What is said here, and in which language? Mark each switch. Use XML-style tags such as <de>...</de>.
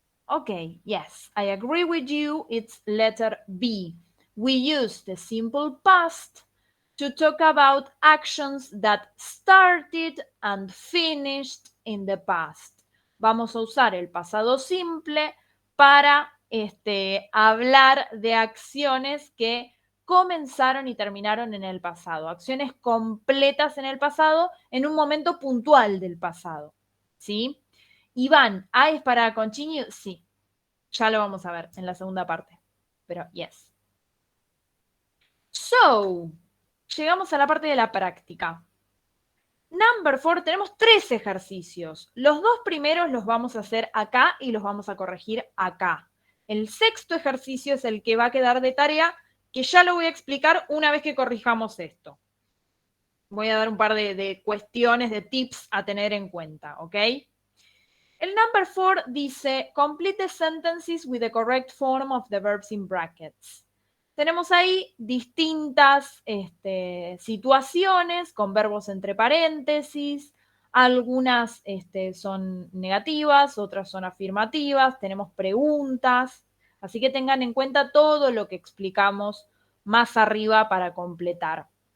<en>Okay, yes, I agree with you. It's letter B. We use the simple past to talk about actions that started and finished in the past.</en> <es>Vamos a usar el pasado simple para hablar de acciones que comenzaron y terminaron en el pasado, acciones completas en el pasado, en un momento puntual del pasado, ¿sí? Iván, ¿A es para continue? Sí, ya lo vamos a ver en la segunda parte, pero yes. So, llegamos a la parte de la práctica. Number 4, tenemos 3 ejercicios. Los 2 primeros los vamos a hacer acá y los vamos a corregir acá. El 6º ejercicio es el que va a quedar de tarea, que ya lo voy a explicar una vez que corrijamos esto. Voy a dar un par de cuestiones, de tips a tener en cuenta, ¿ok? El number 4 dice,</es> <en>complete the sentences with the correct form of the verbs in brackets.</en> <es>tenemos ahí distintas situaciones con verbos entre paréntesis. Algunas son negativas, otras son afirmativas, tenemos preguntas, así que tengan en cuenta todo lo que explicamos más arriba para completar.</es>